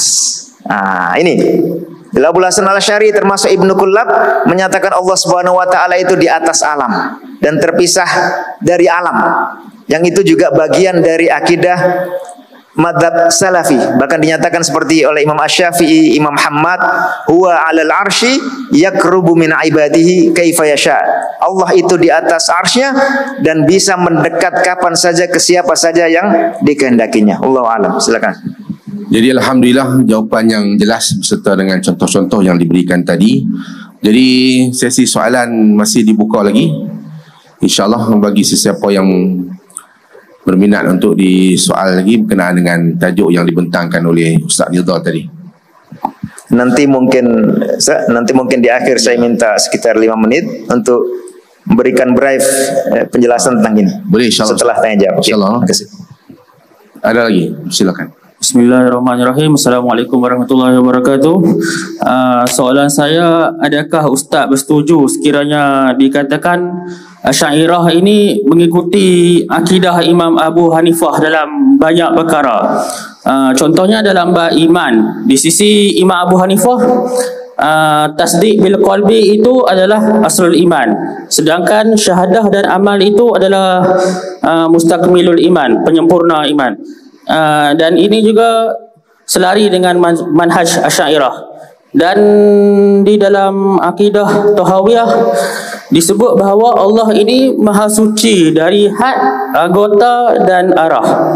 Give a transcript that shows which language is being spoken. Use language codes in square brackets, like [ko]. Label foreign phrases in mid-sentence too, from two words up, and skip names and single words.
[id] Nah, ini Abul Hasan al-Asy'ari termasuk Ibnu Kullab menyatakan Allah [ar] سبحانه وتعالى [id] itu di atas alam dan terpisah dari alam. Yang itu juga bagian dari akidah madzhab salafi. Bahkan dinyatakan seperti oleh Imam Asy-Syafi'i, [ar] Imam Muhammad, هو على العرش يقرب من عباده كيف يشاء. [id] Allah itu di atas arsy-Nya dan bisa mendekat kapan saja ke siapa saja yang dikehendakinya. [ar] الله أعلم. [id] Silakan. [ms] Jadi alhamdulillah jawapan yang jelas beserta dengan contoh-contoh yang diberikan tadi. Jadi sesi soalan masih dibuka lagi. InsyaAllah bagi sesiapa yang berminat untuk disoal lagi berkenaan dengan tajuk yang dibentangkan oleh Ustaz Nidhal tadi. [id] Nanti mungkin di akhir saya minta sekitar 5 menit untuk memberikan brief penjelasan tentang ini. Boleh, insyaAllah. Setelah tanya jawab. [ar] إن شاء الله. [ms] Terima kasih. Ada lagi? Silakan. [ar] بسم الله الرحمن الرحيم. السلام عليكم ورحمة الله وبركاته. [ms] Soalan saya, adakah Ustaz bersetuju sekiranya dikatakan Asy'ariyah ini mengikuti akidah Imam Abu Hanifah dalam banyak perkara? Contohnya dalam bab iman. Di sisi Imam Abu Hanifah, [ar] تصديق بالقلب [ms] itu adalah [ar] أصل الإيمان. [ms] Sedangkan syahadah dan amal itu adalah [ar] مستكمل الإيمان, [ms] penyempurna iman. Dan ini juga selari dengan manhaj Asy'ariyah. Dan di dalam akidah Tahawiyah disebut bahawa Allah ini maha suci dari had, anggota dan arah.